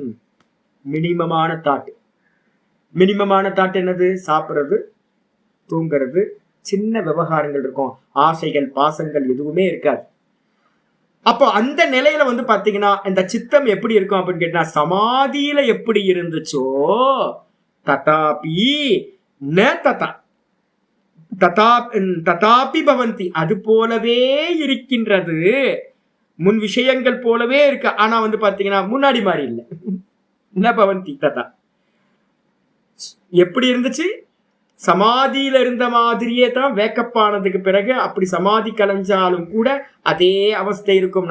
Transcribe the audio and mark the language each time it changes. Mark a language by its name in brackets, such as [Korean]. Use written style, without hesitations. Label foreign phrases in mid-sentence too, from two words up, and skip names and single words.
[Tamil] மினிமமான தாட். மினிமமான தாட் என்னது? சாப்பிட்றது, தூங்குறது, சின்ன விவகாரங்கள் இருக்கும், ஆசைகள் பாசங்கள் எதுவுமே இருக்காது. அப்போ அந்த நிலையில வந்து பாத்தீங்கன்னா இந்த சித்தம் எப்படி இருக்கும் அப்படின்னு கேட்டா சமாதியில எப்படி இருந்துச்சோ [Sanskrit] तथापि न तथा तथापि भवन्ति [Tamil] அது போலவே இருக்கின்றது. முன் விஷயங்கள் போலவே இருக்கு. ஆனா வந்து பாத்தீங்கன்னா முன்னாடி மாதிரி இல்லை. [Sanskrit] न भवन्ति तथा. [Tamil] எப்படி இருந்துச்சு? சமாதியில இருந்த மாதிரியே தான் வேக்கப் ஆனதுக்கு பிறகு அப்படி சமாதி கலைஞ்சாலும் கூட அதே அவஸ்தை இருக்கும்.